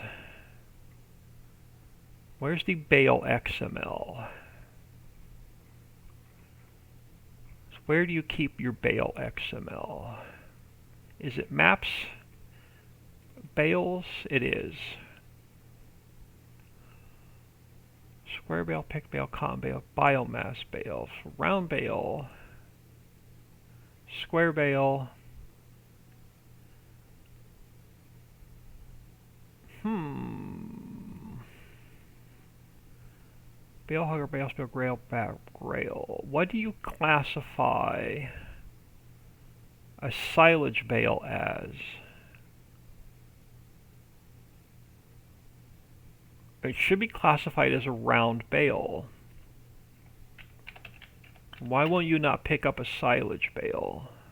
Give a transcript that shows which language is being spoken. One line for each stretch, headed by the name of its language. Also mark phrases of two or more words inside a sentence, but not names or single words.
English: Where's the Bale XML? Where do you keep your Bale XML? Is it maps? Bales? It is. Square bale, pick bale, cotton bale, biomass bale, round bale, square bale. Bale hugger, bale spill, grail, grail. What do you classify a silage bale as? It should be classified as a round bale. Why won't you not pick up a silage bale?